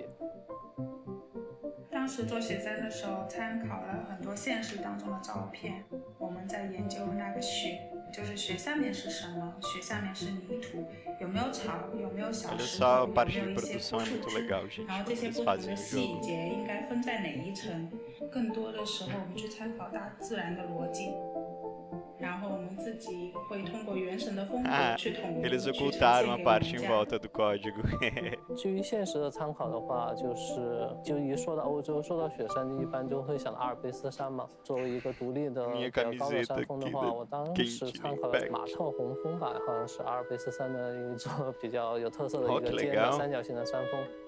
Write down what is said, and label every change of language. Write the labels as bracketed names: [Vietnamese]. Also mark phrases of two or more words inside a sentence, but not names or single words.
[Chinese] 当时做雪山的时候，参考了很多现实当中的照片，我们在研究那个雪，就是雪上面是什么，雪下面是泥土，有没有草，有没有小石头，有没有一些铺土，然后这些不同的细节应该分在哪一层。更多的时候，我们去参考大自然的逻辑。然后我们自己会通过原神的风格去统一。 [Portuguese] Eles ocultaram a parte em volta do código. [Chinese] 基于现实的参考的话，就一说到欧洲，说到雪山，一般就会想到阿尔卑斯山嘛。作为一个独立的比较高的山峰的话，我当时参考了马特洪峰吧，好像是阿尔卑斯山的一座比较有特色的一个尖的三角形的山峰。